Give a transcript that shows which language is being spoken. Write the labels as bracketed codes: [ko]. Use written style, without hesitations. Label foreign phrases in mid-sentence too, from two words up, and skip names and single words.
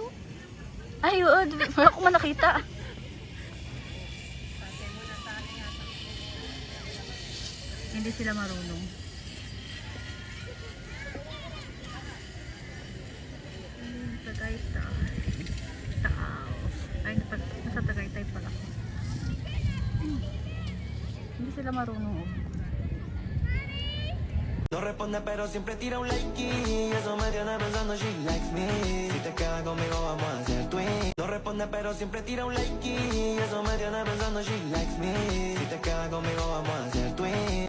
[tl] ay, oo, wala ko man nakita. Hindi sila marunong. Tagaytay. Tao. Ay, nasa Tagaytay pala. Hindi sila marunong. [es] No responde pero siempre tira un like y eso me tiene pensando [en] she likes me. [es] Si te quedas conmigo vamos a hacer twin. No responde pero siempre tira un like y eso me tiene pensando [en] she likes me. [es] Si te quedas conmigo vamos a hacer twin.